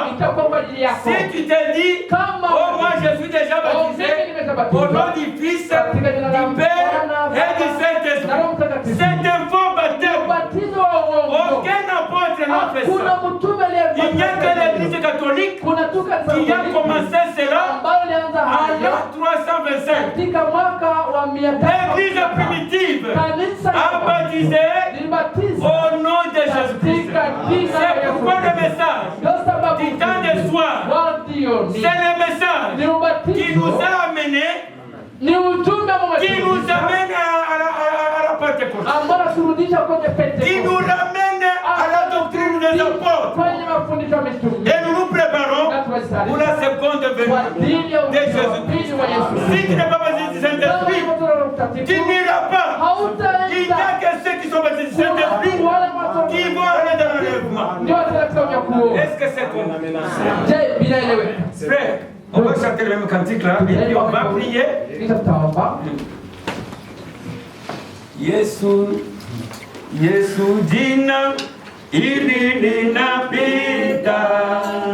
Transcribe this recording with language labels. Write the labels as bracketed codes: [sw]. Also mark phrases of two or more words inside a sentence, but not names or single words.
[fr] Si tu te dis, oh moi je suis déjà baptisé au nom du Fils, du Père et du Saint-Esprit, c'est un faux baptême. Aucun apôtre n'a fait ça. Il n'y a que l'Église catholique qui a commencé cela en l'an 325 1905, [sw] katika mwaka wa 500 [fr] l'église primitive [sw] kanisa [fr] a baptisé [sw] lilibatizwa [fr] au nom de Jésus-Christ. [sw] katika jina la [fr] C'est [sw] Yesu [fr] pourquoi le [sw] Kristo. [fr] message [sw] Ndio sababu [fr] du temps de soir, Wardioni c'est le message [sw] ni [fr] qui [sw] ubatizo, [fr] nous a amenés, [sw] ni ujumbe [fr] qui nous amène à la Pentecôte, [sw] ambao turudisha kwenye [fr] qui [sw] Pentekoste, [fr] nous ramène à la doctrine des apôtres. [sw] kwenye mafundisho ya mitume. [fr] Et nous nous préparons pour la seconde [sw] Kwa [fr] venue [sw] ajili ya [fr] de [sw] ujio wa [fr] Jésus-Christ. [sw] pili wa Yesu. [fr] Si tu n'es pas baptisé du Saint-Esprit, tu n'iras pas. Il n'y a que ceux qui sont baptisés du Saint-Esprit qui vont aller dans l'enlèvement. Est-ce que c'est comme frère, on va chanter le même cantique là et puis on va prier. [sw] Yesu, Yesu jina ili linapita.